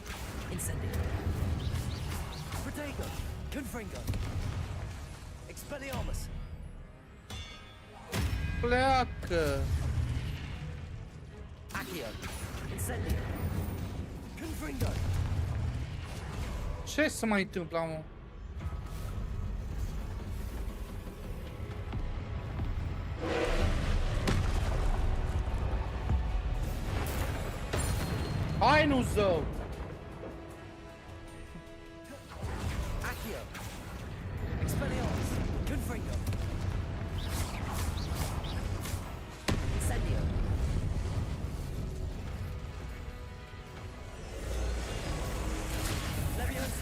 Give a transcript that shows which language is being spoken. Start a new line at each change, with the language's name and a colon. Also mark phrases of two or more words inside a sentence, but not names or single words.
Romanian: Incendio. Protego. Confringo. Expelliarmus. Pleacă! Accio. Incendio. Confringo. Ce se mai întâmplă, mă? Hai, nu zău! Accio. Expelliarmus. Confringo. Incendio. Leviosa.